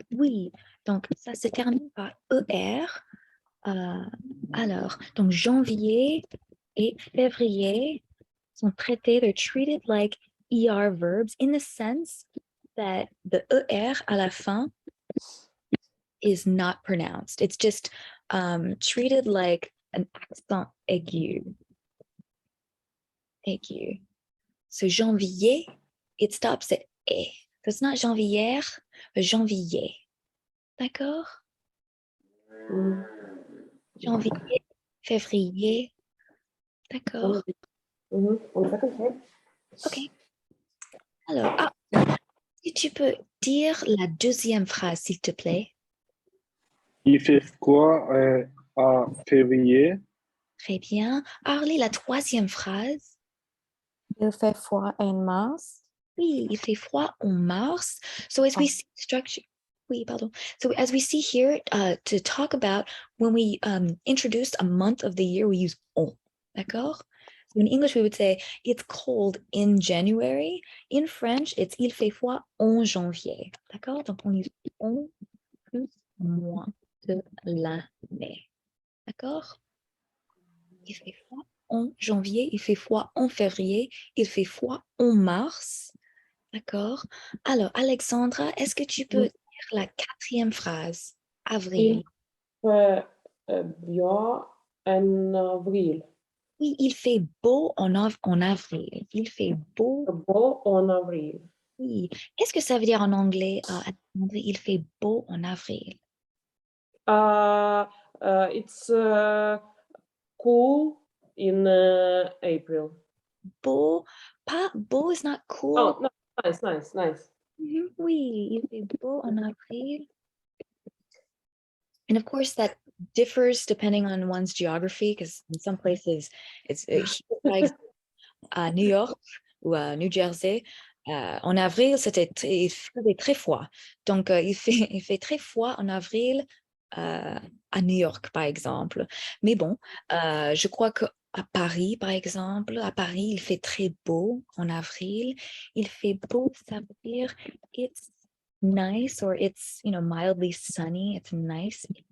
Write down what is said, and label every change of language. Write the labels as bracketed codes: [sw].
[fr] Oui, donc ça se termine par ER. Alors, donc janvier et février sont traités, [en] they're treated like ER verbs in the sense that the ER [fr] à la fin [en] is not pronounced. It's just treated like an accent aigu. Aigu. So janvier, it stops at E. So it's not janvier, but janvier. [fr] D'accord? Janvier, février. D'accord. On fait comme ça. Ok. Alors, si tu peux dire la deuxième phrase, s'il te plaît. Il fait froid en février. Très bien. Arlie, la troisième phrase. Il fait froid en mars. Oui, il fait froid en mars. [en] So as we see structure, oui, pardon. So as we see here, to talk about when we introduce a month of the year, we use on. D'accord? So in English, we would say it's cold in January. [fr] In French, it's il fait froid en janvier. D'accord? Donc on use on plus moins de l'année. D'accord? Il fait froid en janvier, il fait froid en février, il fait froid en mars. D'accord. Alors, Alexandra, est-ce que tu peux dire la quatrième phrase? Avril. Il fait bien en avril. Oui, il fait beau en avril. Il fait beau. Beau en avril. Oui. Qu'est-ce que ça veut dire en anglais, Alexandra? Il fait beau en avril. [en] It's cool in April. Beau, pas beau is not cool. Oh, no, nice. [fr] Oui, il fait beau en avril. [en] And of course, that differs depending on one's geography, because in some places it's à New York ou à New Jersey. [fr] En avril, il faisait très froid. Donc, il fait très froid en avril à New York, par exemple. Mais bon, je crois qu'à Paris, par exemple, à Paris, il fait très beau en avril. [en] Il fait beau, ça veut dire it's nice or it's, mildly sunny. It's nice.